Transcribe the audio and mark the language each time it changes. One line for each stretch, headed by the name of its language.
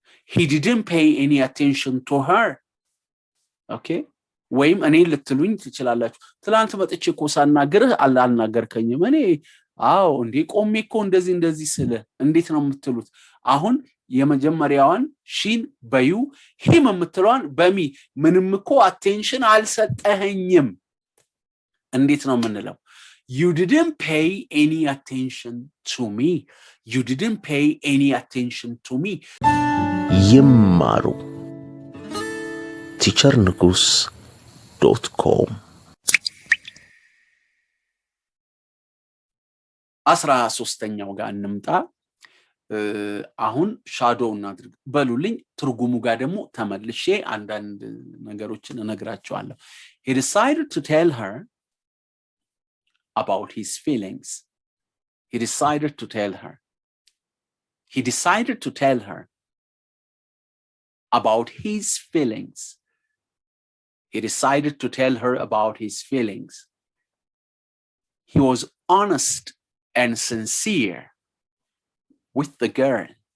English: he didn't pay any attention to her okay
Amharic: ወይም እኔ ልትሉኝ ትችላላችሁ ትላንት መጥቼ እኮ ሳናገርህ አልናገርከኝም እኔ አዎ እንዴ ቆሜኮ እንደዚህ ስለ እንዴት ነው የምትሉት አሁን የመጀመሪያዋን ሺን በዩ ሂም የምትሏን በሚ ምንም እኮ attention አልሰጠኸኝም እንዴት ነው የምንለው
English: you didn't pay any attention to me
Amharic: you didn't pay any attention to me ይማሩ teachernugus.com 13ኛው ጋር እንምጣ አሁን ሻዶው እናድርግ በሉልኝ ትርጉሙ ጋር ደግሞ ተመልሼ አንዳንድ ነገሮችን እነግራችኋለሁ
English: he decided to tell her
Amharic: about his feelings he decided to tell her
English: he decided to tell her about his feelings. He decided to tell her about his feelings. He was honest and sincere with the girl.